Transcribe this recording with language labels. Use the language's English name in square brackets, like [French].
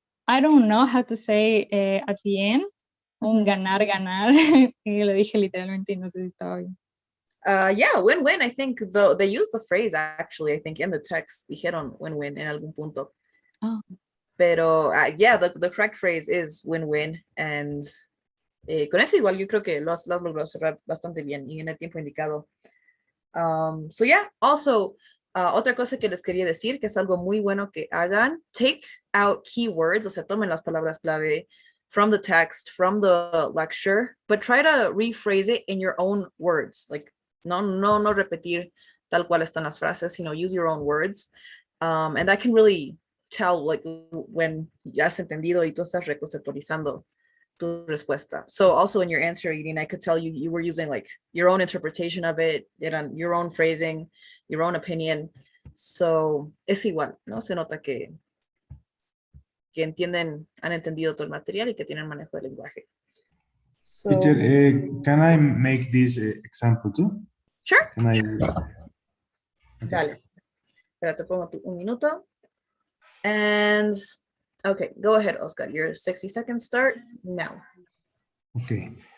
[English] I don't know how to say at the end [Spanish] un ganar, ganar. Lo dije literalmente y no sé si estaba bien. [English] Yeah, win-win. I think they use the phrase actually, I think in the text, [Spanish] dijeron win-win en algún punto. [English] Oh. [Spanish] Pero [English] yeah, the correct phrase is win-win. [Spanish] And con eso igual yo creo que lo has logrado cerrar bastante bien y en el tiempo indicado. [English] So yeah, also, [Spanish] otra cosa que les quería decir, que es algo muy bueno que hagan, [English] take out keywords, [Spanish] o sea, tomen las palabras clave [English] from the text, from the lecture, but try to rephrase it in your own words. [Spanish] Like, no repetir tal cual están las frases, [English] use your own words. And I can really tell, like, when [Spanish] ya has entendido y tú estás reconceptualizando tu respuesta. [English] So also in your answer, Irina, I could tell you were using like your own interpretation of it, your own phrasing, your own opinion. [Spanish] So es igual, ¿no? Se nota que han entendido todo el material y que tienen manejo del lenguaje. [English] So, Teacher, can I make this example too? Sure. Can I? Okay. [Spanish] Dale. Espérate, pongo un minuto. [English] And okay, go ahead, Oscar. Your 60 seconds starts now. Okay.